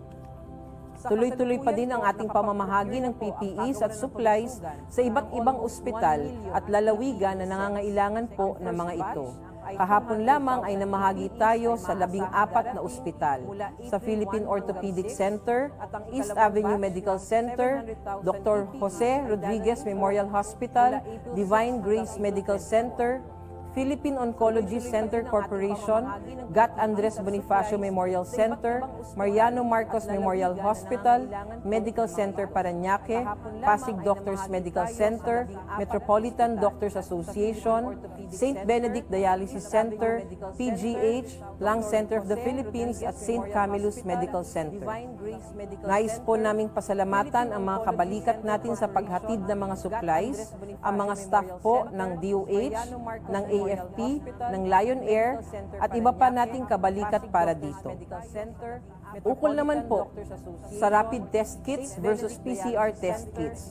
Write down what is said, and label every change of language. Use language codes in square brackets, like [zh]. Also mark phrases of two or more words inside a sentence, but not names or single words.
[tl] Tuloy-tuloy pa din ang ating pamamahagi ng PPEs at supplies sa iba't ibang ospital at lalawigan na nangangailangan po ng mga ito. Kahapon lamang ay namahagi tayo sa 14 na ospital, sa Philippine Orthopedic Center, East Avenue Medical Center, Dr. Jose Rodriguez Memorial Hospital, Divine Grace Medical Center, Philippine Oncology Center Corporation, Gat Andres Bonifacio Memorial Center, Mariano Marcos Memorial Hospital, Medical Center Parañaque, Pasig Doctors Medical Center, Metropolitan Doctors Association, St. Benedict Dialysis Center, PGH, Lung Center of the Philippines at St. Camillus Medical Center. Nais po naming pasalamatan ang mga kabalikat natin sa paghatid ng mga supplies, ang mga staff po ng DOH, ng AFP, ng Lion Air, at iba pa nating kabalikat para dito. Ukol naman po sa [en] rapid test kits versus PCR test kits.